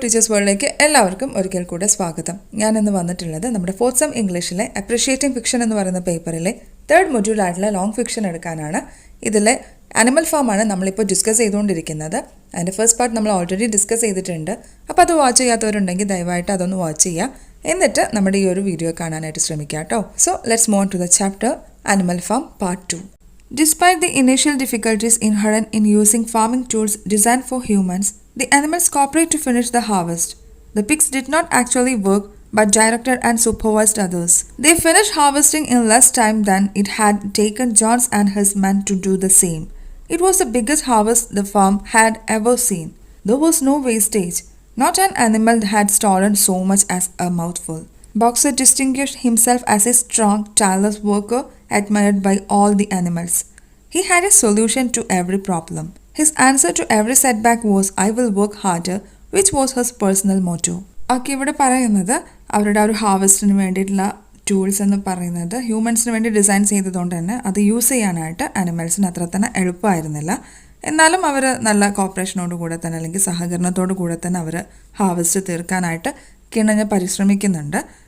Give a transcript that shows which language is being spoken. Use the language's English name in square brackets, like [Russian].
[Malayalam] Teachers വേൾഡിലേക്ക് എല്ലാവർക്കും ഒരിക്കൽ കൂടെ സ്വാഗതം. ഞാൻ ഇന്ന് വന്നിട്ടുള്ളത് നമ്മുടെ ഫോർത്ത് സെം ഇംഗ്ലീഷിലെ അപ്രിഷിയേറ്റിംഗ് ഫിക്ഷൻ എന്ന് പറയുന്ന പേപ്പറിലെ തേർഡ് മൊഡ്യൂളായിട്ടുള്ള ലോങ് ഫിക്ഷൻ എടുക്കാനാണ്. ഇതിലെ അനിമൽ ഫാമാണ് നമ്മളിപ്പോൾ ഡിസ്കസ് ചെയ്തുകൊണ്ടിരിക്കുന്നത്. അതിൻ്റെ ഫസ്റ്റ് പാർട്ട് നമ്മൾ ഓൾറെഡി ഡിസ്കസ് ചെയ്തിട്ടുണ്ട്. അപ്പോൾ അത് വാച്ച് ചെയ്യാത്തവരുണ്ടെങ്കിൽ ദയവായിട്ട് അതൊന്ന് വാച്ച് ചെയ്യുക. എന്നിട്ട് നമ്മുടെ ഈ ഒരു വീഡിയോ കാണാനായിട്ട് ശ്രമിക്കുക കേട്ടോ. [English] So let's move on to the chapter animal farm part 2. Despite the initial difficulties inherent in using farming tools designed for humans, the animals cooperate to finish the harvest. The pigs did not actually work but directed and supervised others. They finished harvesting in less time than it had taken Johns and his men to do the same. It was the biggest harvest the farm had ever seen. There was no wastage. Not an animal had stolen so much as a mouthful. Boxer distinguished himself as a strong, tireless worker admired by all the animals. He had a solution to every problem. His answer to every setback was, I will work harder, which was his personal motto. [Malayalam] ഇവിടെ പറയുന്നത് അവരുടെ ഒരു ഹാർവസ്റ്റിന് വേണ്ടിയിട്ടുള്ള tools എന്ന് പറയുന്നത് ഹ്യൂമൻസിന് വേണ്ടി design ചെയ്തതുകൊണ്ട് തന്നെ അത് യൂസ് ചെയ്യാനായിട്ട് അനിമൽസിന് അത്ര തന്നെ എളുപ്പമായിരുന്നില്ല. എന്നാലും അവർ നല്ല കോപ്പറേഷനോട് കൂടെ തന്നെ അല്ലെങ്കിൽ സഹകരണത്തോടു കൂടെ തന്നെ അവർ ഹാർവസ്റ്റ് തീർക്കാനായിട്ട് കിണഞ്ഞ് പരിശ്രമിക്കുന്നുണ്ട്.